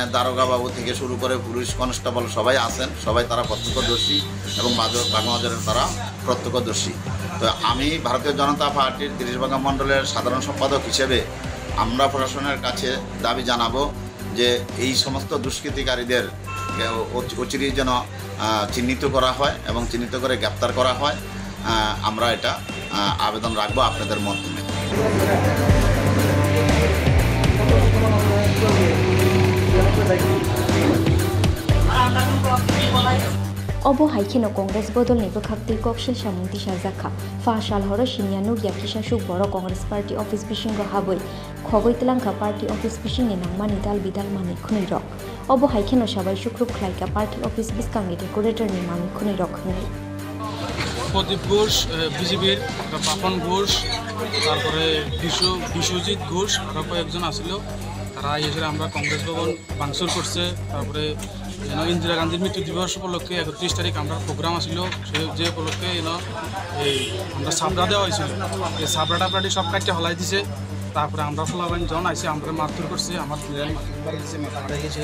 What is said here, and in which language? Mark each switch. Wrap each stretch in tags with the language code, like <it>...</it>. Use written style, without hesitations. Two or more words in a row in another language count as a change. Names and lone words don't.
<bn>দারোগা বাবু থেকে শুরু করে পুলিশ কনস্টেবল সবাই আছেন সবাই তারা প্রত্যক্ষদর্শী এবং বাগমা বাজারের তারা প্রত্যক্ষদর্শী তো আমি ভারতীয় জনতা পার্টির 30 বাগা মণ্ডলের সাধারণ সম্পাদক হিসেবে আমরা প্রশাসনের কাছে দাবি জানাবো যে এই সমস্ত দুষ্কৃতিকারীদের অচিরেই যেন চিহ্নিত করা হয় এবং চিহ্নিত করে গ্রেপ্তার করা হয় আমরা এটা আবেদন রাখবো আপনাদের মাধ্যমে</bn> <trp>obo haikino Congress bodolni bokakti koksil samung tisajaka pasal horo sinia nugya kisasuk boro Congress Party Office bisingo haboi khogoi telangka Party Office bisingni nangmani dal bidal mani khuni rok obo haikino sabai sukrup khlaika Party Office biskangi decorator ni mani khuni rok hnai</trp> <bn>প্রদীপ ঘোষ বিজেপির পাপন ঘোষ তারপরে বিশ্বজিৎ ঘোষ আরও কয়েকজন আসছিল তারা এসে আমরা কংগ্রেস ভবন ভাঙচুর করছে তারপরে ইন্দিরা গান্ধীর মৃত্যু দিবস উপলক্ষে 31 তারিখ আমরা প্রোগ্রাম আসছিল যে উপলক্ষে এই আমরা সাবড়া দেওয়া হয়েছিল এই সাবড়াটা প্রায় সব কাটতে হলাই দিছে তারপরে আমরা ফলাবাইন যখন আইসি আমরা মারধর করছে, আমার মাথা হারাই গেছে।</bn>